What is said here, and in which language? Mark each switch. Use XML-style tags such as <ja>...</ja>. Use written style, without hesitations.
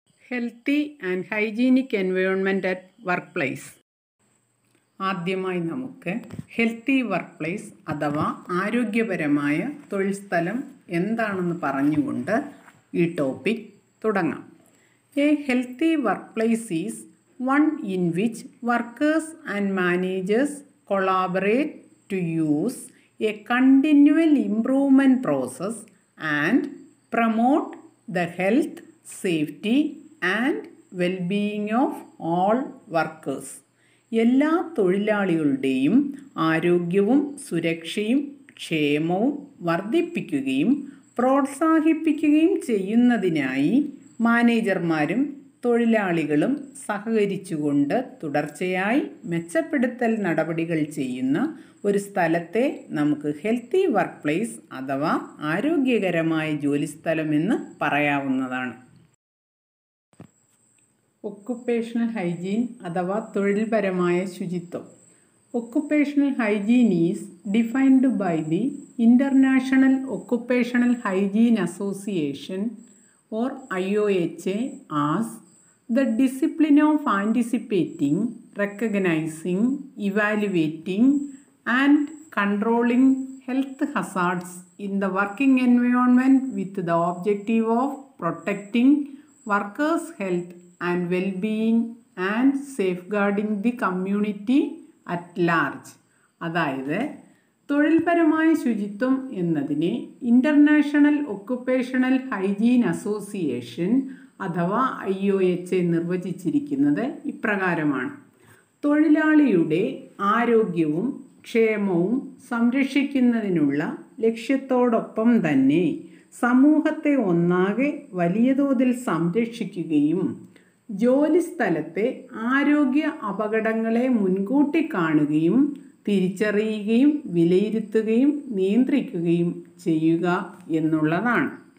<en>Healthy and hygienic environment at work place.</en> <ml>ആദ്യമായി നമുക്ക് healthy work place അഥവാ ആരോഗ്യപരമായ തൊഴിൽ സ്ഥലം എന്താണെന്ന് പറഞ്ഞുകൊണ്ട് ഈ ടോപ്പിക് തുടങ്ങാം.</ml> <en>A healthy work place is one in which workers and managers collaborate to use a continual improvement process and promote the health, safety and well-being of all workers.</en> <ml>എല്ലാ തൊഴിലാളികളുടെയും ആരോഗ്യവും സുരക്ഷയും ക്ഷേമവും വർദ്ധിപ്പിക്കുകയും പ്രോത്സാഹിപ്പിക്കുകയും ചെയ്യുന്നതിനായി മാനേജർമാരും തൊഴിലാളികളും സഹകരിച്ചുകൊണ്ട് തുടർച്ചയായി മെച്ചപ്പെടുത്തൽ നടപടികൾ ചെയ്യുന്ന ഒരു സ്ഥലത്തെ നമുക്ക് ഹെൽത്തി വർക്ക് പ്ലേസ് അഥവാ ആരോഗ്യകരമായ ജോലിസ്ഥലം എന്ന് പറയാവുന്നതാണ്. ഒക്കുപ്പേഷണൽ ഹൈജീൻ അഥവാ തൊഴിൽപരമായ ശുചിത്വം.</ml> <en>Occupational hygiene is defined by the international occupational hygiene association or IOHA as the discipline of anticipating, recognizing, evaluating and controlling health hazards in the working environment with the objective of protecting workers' health and well-being and safeguarding the community at large.</en> <ml>അതായത് തൊഴിൽപരമായ ശുചിത്വം എന്നതിനെ international occupational hygiene association അഥവാ IOHA നിർവചിച്ചിരിക്കുന്നത് ഇപ്രകാരമാണ്. തൊഴിലാളിയുടെ ആരോഗ്യവും ക്ഷേമവും സംരക്ഷിക്കുന്നതിനുള്ള ലക്ഷ്യത്തോടൊപ്പം തന്നെ സമൂഹത്തെ ഒന്നാകെ വലിയ തോതിൽ സംരക്ഷിക്കുകയും ജോലിസ്ഥലത്തെ ആരോഗ്യ അപകടങ്ങളെ മുൻകൂട്ടി കാണുകയും തിരിച്ചറിയുകയും വിലയിരുത്തുകയും നിയന്ത്രിക്കുകയും ചെയ്യുക എന്നുള്ളതാണ്.</ml>